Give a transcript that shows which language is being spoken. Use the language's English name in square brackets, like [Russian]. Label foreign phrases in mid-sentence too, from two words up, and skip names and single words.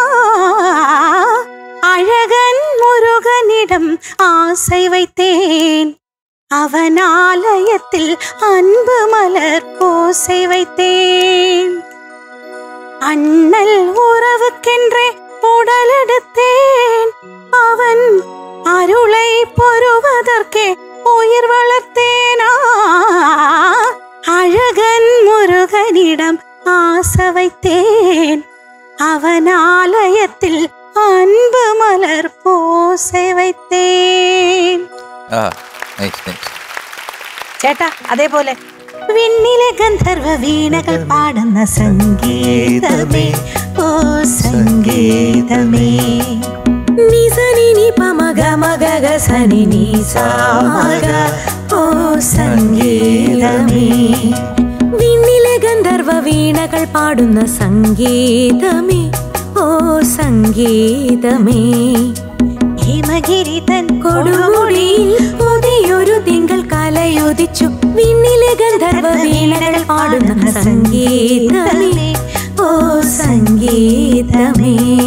[Tamil] அழகன் முருகனிடம் ஆசை வைத்தேன் அவன் ஆலயத்தில் அன்பு மலர் பூசை வைத்தேன் அண்ணல் உறவுக்கென்றே உடல் எடுத்தேன் அவன் அருளை பொறுவதற்கே உயிர் வளர்த்தேனா அழகன் முருகனிடம் ஆசை வைத்தேன் அவன் ஆலயத்தில் அன்பு மலர் பூசை வைத்தேன். [Malayalam] ചേട്ടാ അതേപോലെ വിണ്ണിലെ ഗന്ധർവ വീണകൾ പാടുന്ന സംഗീതമേ ഓ സംഗീതമേ നിസനി നി പമഗ മഗ സനി നി സാമഗ ഓ സംഗീതമേ വിണ്ണിലെ ഗന്ധർവ വീണകൾ പാടുന്ന സംഗീതമേ ഓ സംഗീതമേ ഹിമഗിരി തൻ കൊടുമുടിയിൽ പുതിയൊരു തിങ്കൾ കലയുദിച്ചു വിണ്ണിലെ ഗന്ധർവ വീണകൾ പാടുന്ന സംഗീതമേ ഓ സംഗീതമേ.